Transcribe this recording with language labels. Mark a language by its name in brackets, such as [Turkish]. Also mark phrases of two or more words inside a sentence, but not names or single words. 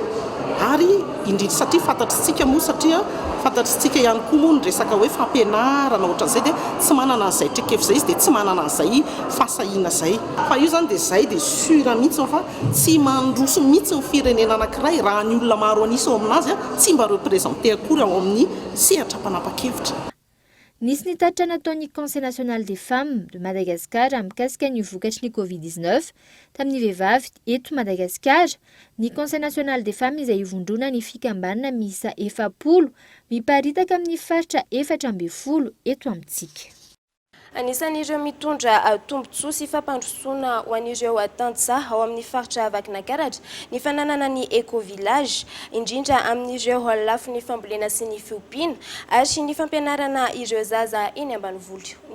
[Malagasy] Ary indrindra satria fantatritsika moa satria fantatritsika ihany koa moa ny resaka hoe fampianarana ohatran'izay dia tsy manana an'izay traikefa izay izy dia tsy manana an'izay fahasahiana izay. Fa io zany dia izay dia sura mihitsy fa tsy mandroso mihitsy ny firenena anankiray raha ny olona maro anisa ao aminazy tsy mba représenté akory ao amin'ny sehatra mpanapa-kevitra. Nisy ny tatitra nataon'ny Conseil national des femmes de Madagascar mikasika ny vokatry ny Covid-19 tamin'ny vehivavy eto Madagasikara. Ny Conseil national des femmes izay ivondrona ny fikambanana miisa 70 miparitaka amin'ny faritra 4 eto amintsika. Anisan'ireo mitondra tombontsoa sy fampandrosoana ho an'ireo tantsaha ao amin'ny faritra Vakinankaratra ny fananana ny éco-village indrindra amin'ireo lafiny fambolena sy ny fiompiana ary ny fampianarana ireo zaza eny ambanivolo.